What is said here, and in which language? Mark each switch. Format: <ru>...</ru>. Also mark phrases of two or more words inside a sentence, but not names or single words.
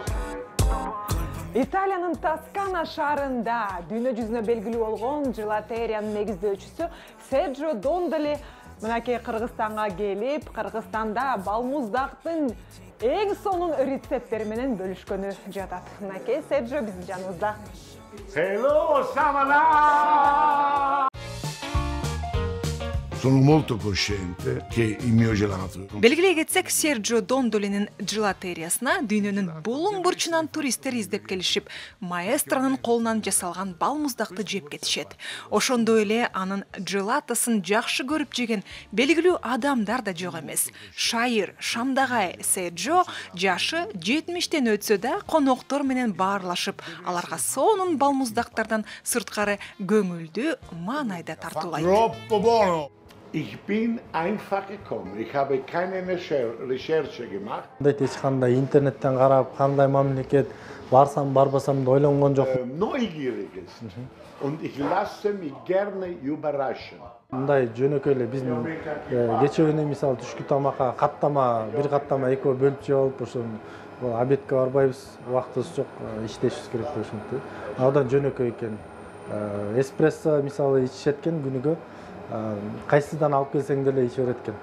<ky>Италиянын Тоскана шаарында дүйнө жүзүнө белгилүү болгон желатериянын негиздөөчүсү Серджио Дондоли мынакей Кыргызстанга келип, Кыргызстанда балмуздактын эң сонун рецепттери менен бөлүшкөнү жатат. Мынакей Серджио биздин жаныбызда.</ky> <en>Hello, Samana!</en> <it>Sono molto cosciente che il mio gelato.</it> <ky>Белгилей кетсек, Серджио Дондолинин желатериясына дүйнөнүн булуң бурчунан туристтер издеп келишип, маэстронун колунан жасалган балмуздакты жеп кетишет. Ошондой эле анын желатосын жакшы көрүп жеген белгилүү адамдар да жок эмес. Шайыр Шамдагай Серджио жашы 70тен өтсө да коноктор менен баарлашып, аларга сонун балмуздактардан сырткары көңүлдүү маанайда тартуулайт.</ky> <it>Troppo buono!</it> <de>Ich bin einfach gekommen. Ich habe keine Recherche gemacht.</de> <ky>Эч кандай интернеттен карап, кандай мамлекет барсам барбасам да ойлонгон жокмун.</ky> <de>Neugierig ist. Und ich lasse mich gerne überraschen.</de> <ky>Мындай жөнөкөй эле биздин кечөгүнү мисалы түшкү тамакка каттама, бир каттама экөө бөлүп жеп алып, ошо обедке барбайбыз, убактыбыз жок, иштешибиз керек деп ушинтип. Абдан жөнөкөй экен. Эспрессо мисалы ичишет экен күнүгө. Кайсыдан алып келсең деле иче берет экен.</ky>